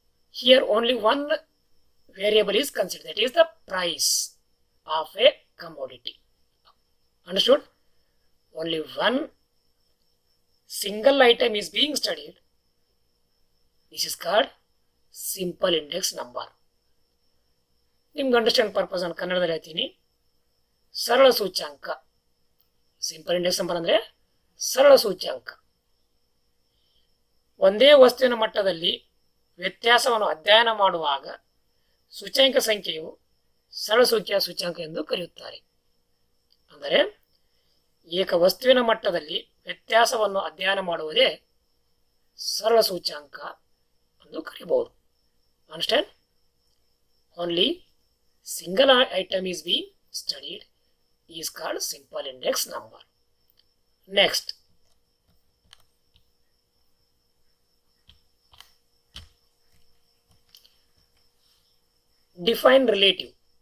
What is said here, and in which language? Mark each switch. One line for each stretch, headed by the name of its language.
English: Here only one variable is considered, that is the price of a commodity. Understood? Only one single item is being studied. This is called simple index number.
Kannada: ನಿಮ್ಗೆ understand purpose ನಾನು ಕನ್ನಡದಲ್ಲಿ ಹೇಳ್ತೀನಿ. ಸರಳ ಸೂಚ್ಯಾಂಕ. Simple index number ಅಂದರೆ ಸರಳ ಸೂಚ್ಯಾಂಕ. ಒಂದೇ ವಸ್ತುವಿನ ಮಟ್ಟದಲ್ಲಿ ವ್ಯತ್ಯಾಸವನ್ನು ಅಧ್ಯಯನ ಮಾಡುವಾಗ ಸೂಚ್ಯಾಂಕ ಸಂಖ್ಯೆಯು ಸರಳ ಸೂಚ್ಯಾಂಕ ಎಂದು ಕರೆಯುತ್ತಾರೆ. ಅಂದರೆ ಏಕ ವಸ್ತುವಿನ ಮಟ್ಟದಲ್ಲಿ ವ್ಯತ್ಯಾಸವನ್ನು ಅಧ್ಯಯನ ಮಾಡುವುದೇ ಸರಳ ಸೂಚ್ಯಾಂಕ ಎಂದು ಕರೆಯಬಹುದು.
English: Understand?
Kannada: Only
English: single item is being studied is called simple index number. Next, define relative.